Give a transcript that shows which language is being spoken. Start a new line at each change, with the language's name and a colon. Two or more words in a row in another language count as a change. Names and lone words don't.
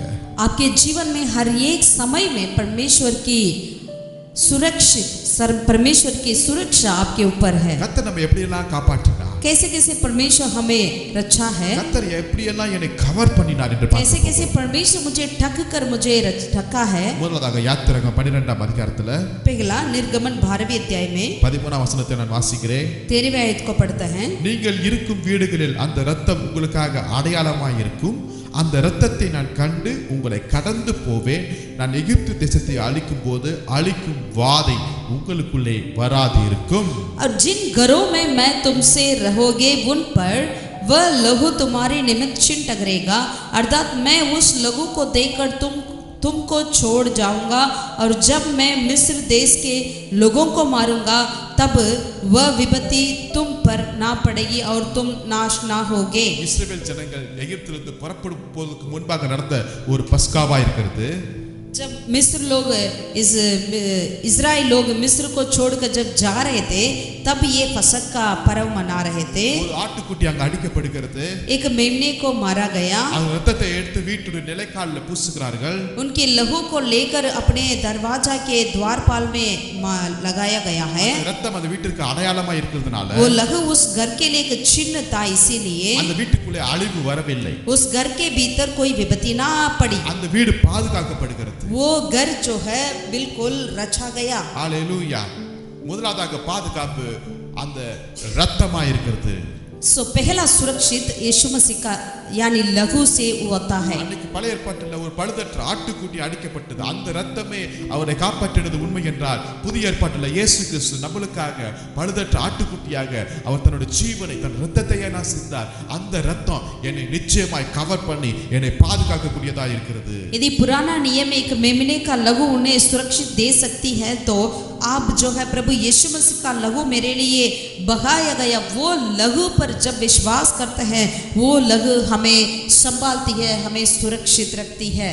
Hindi: आपके जीवन में हर एक समय में परमेश्वर की सुरक्षा आपके ऊपर है।
Tamil: கர்த்தர் நம்ம எப்படி எல்லாம் காப்பாற்றினார்,
Hindi: कैसे कैसे परमेश्वर हमें रक्षा है,
Tamil: கர்த்தர் எப்படி எல்லாம் என்னை கவர் பண்ணினார் என்று
Hindi: कैसे
Tamil: பார்க்கிறோம்.
Hindi: कैसे परमेश्वर मुझे ढक कर मुझे ढका है।
Tamil: முதலாவதாக யாத்திராகமம் 12ஆம் அதிகாரத்துல
Hindi: पहला निर्गमन 12वें अध्याय में
Tamil: 13ஆம் வசனத்தை நான் வாசிக்கிறேன்.
Hindi: 13वें आयत को पढ़ते हैं।
Tamil: நீங்கள் இருக்கும் வீடுகளில் அந்த இரத்தம் உங்களுக்காக அடையாளமாய் இருக்கும். அந்த இரத்தத்தை நான் கண்டு உங்களை கடந்து போவேன். நான் எகிப்து தேசத்தை அழிக்கும் போது அழிக்கும் வாதை உங்களுக்குள்ளே வராது இருக்கும்.
Hindi: और जिन घरों में मैं तुमसे रहोगे उन पर वह लहू तुम्हारे निमित्त चिन्ह टकरेगा, अर्थात मैं उस लहू को देखकर तुमको छोड़ जाऊंगा। और जब मैं मिस्र देश के लोगों को मारूंगा तब वह विपत्ति तुम पर ना पड़ेगी और तुम नाश ना होगे।
Tamil: இஸ்ரவேல் ஜனங்கள் எகிப்திலிருந்து புறப்படும் போதுக்கு முன்பாக நடந்த ஒரு பஸ்காவா இருக்கிறது.
Hindi: जब मिस्र लोग इजराइल लोग मिस्र को छोड़कर जब जा रहे थे तब ये फसक का पर्व मना रहे थे।
Tamil: ஒரு ஆட்டுக்குட்டி அங்க அடிக்கப்படுகிறது.
Hindi: एक मेमने को मारा गया।
Tamil: அந்த இரத்தத்தை எடுத்து வீட்டுடைய நிலைக்காலில் பூசுகிறார்கள்.
Hindi: उनके लहू को लेकर अपने दरवाजा के द्वारपाल में लगाया गया है।
Tamil: இரத்தம் அந்த வீட்டிற்கு அடையாளமா இருக்கிறதுனால
Hindi: वो लहू उस घर के लिए एक चिन्ह था, इसीलिए
Tamil: அந்த வீட்டுக்குள்ளே அழிவு வரவில்லை.
Hindi: उस घर के भीतर कोई विपत्ति ना पड़ी।
Tamil: அந்த வீடு பாதுகாக்கப்படுகிறது.
Hindi: वो घर जो है बिल्कुल रचा गया।
Tamil: ஹalleluya. முதலாவதாக பாதுகாப்பு அந்த இரத்தமா இருக்கிறது.
Hindi: सो पहला सुरक्षित यीशु मसीह का यानी लहू से होता है।
Tamil: அன்னைக்கு பழைய ஏற்பாட்டில் ஒரு பழுதற்ற ஆட்டுக்குட்டி அடிக்கப்பட்டது. அந்த இரத்தமே அவரை காப்பாற்றினது உண்மை என்றால், புதிய ஏற்பாட்டில் இயேசு கிறிஸ்து நம்மளுக்காக பழுதற்ற ஆட்டுக்குட்டியாக அவர் தன்னுடைய ஜீவனை தன் இரத்தத்தை நான் சிந்தார். அந்த இரத்தம் என்னை நிச்சயமாய் கவர் பண்ணி என்னை பாதுகாக்கக்கூடியதா இருக்கிறது.
Hindi: यदि पुराना नियम एक मेमने का लहू उन्हें सुरक्षित दे सकती है, तो आप जो है प्रभु यीशु मसीह का लहू मेरे लिए बहाया गया, वो लहू पर जब विश्वास करते हैं वो लहू हमें संभालती है, हमें सुरक्षित रखती है।